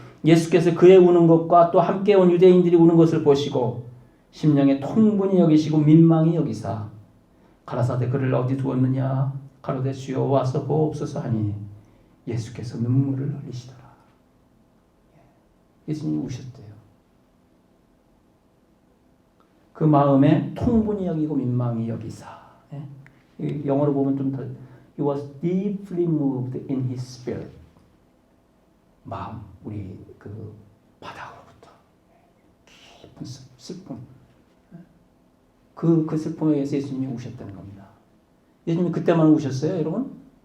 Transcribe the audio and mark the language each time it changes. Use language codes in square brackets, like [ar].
[ko] 예수께서 그의 우는 것과 또 함께 온 유대인들이 우는 것을 보시고 심령에 통분히 여기시고 민망히 여기사 가라사대 그를 어디 두었느냐? 가로되 주여 와서 보옵소서 하니 예수께서 눈물을 흘리시더라. 예수님이 우셨대요. 그 마음에 통분히 여기고 민망히 여기사. 영어로 보면 좀 더 [en] He was deeply moved in his spirit. [ko] 마음, 우리 그 바닥으로부터 깊은 슬픔. 그 슬픔에 의해서 예수님이 우셨다는 겁니다. 예수님이 그때만 우셨어요, 여러분?